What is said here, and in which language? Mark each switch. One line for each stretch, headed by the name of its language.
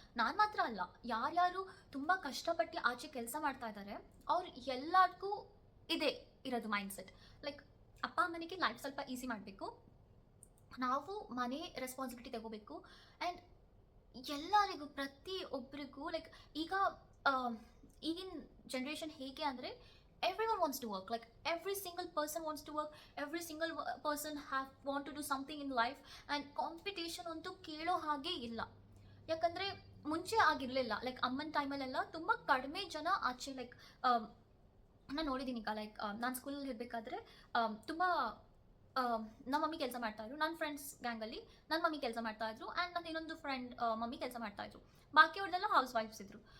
Kannada: ನಾನು ಮಾತ್ರ ಅಲ್ಲ, ಯಾರ್ಯಾರು ತುಂಬ ಕಷ್ಟಪಟ್ಟು ಆಚೆ ಕೆಲಸ ಮಾಡ್ತಾ ಇದ್ದಾರೆ ಅವ್ರು ಎಲ್ಲರಿಗೂ ಇದೆ ಇರೋದು ಮೈಂಡ್ ಸೆಟ್. ಲೈಕ್ ಅಪ್ಪ ಅಮ್ಮನಿಗೆ ಲೈಫ್ ಸ್ವಲ್ಪ ಈಸಿ ಮಾಡಬೇಕು, ನಾವು ಮನೆ ರೆಸ್ಪಾನ್ಸಿಬಿಲಿಟಿ ತಗೋಬೇಕು. ಆ್ಯಂಡ್ ಎಲ್ಲರಿಗೂ ಪ್ರತಿ ಒಬ್ಬರಿಗೂ ಲೈಕ್ ಈಗ ಈಗಿನ ಜನ್ರೇಷನ್ ಹೇಗೆ ಅಂದರೆ
English: everyone wants to work, like every single person wants to work, every single person have want to do something in life, and
Kannada: competition ಅಂತೂ ಕೇಳೋ ಹಾಗೆ ಇಲ್ಲ. ಯಾಕಂದರೆ ಮುಂಚೆ ಆಗಿರಲಿಲ್ಲ, ಲೈಕ್ ಅಮ್ಮನ ಟೈಮಲ್ಲೆಲ್ಲ ತುಂಬ ಕಡಿಮೆ ಜನ ಆಚೆ, ಲೈಕ್ ನಾನು ನೋಡಿದ್ದೀನಿ ಈಗ, ಲೈಕ್ ನಾನು ಸ್ಕೂಲಲ್ಲಿ ಇರಬೇಕಾದ್ರೆ ತುಂಬ ನಮ್ಮ ಮಮ್ಮಿ ಕೆಲಸ ಮಾಡ್ತಾಯಿದ್ರು, ನನ್ನ ಫ್ರೆಂಡ್ಸ್ ಗ್ಯಾಂಗಲ್ಲಿ ನನ್ನ ಮಮ್ಮಿ ಕೆಲಸ ಮಾಡ್ತಾಯಿದ್ರು, ಆ್ಯಂಡ್ ನನ್ನ ಇನ್ನೊಂದು ಫ್ರೆಂಡ್ ಮಮ್ಮಿ ಕೆಲಸ ಮಾಡ್ತಾಯಿದ್ರು, ಬಾಕಿಯವ್ರದ್ದೆಲ್ಲ ಹೌಸ್ ವೈಫ್ಸ್ ಇದ್ದರು.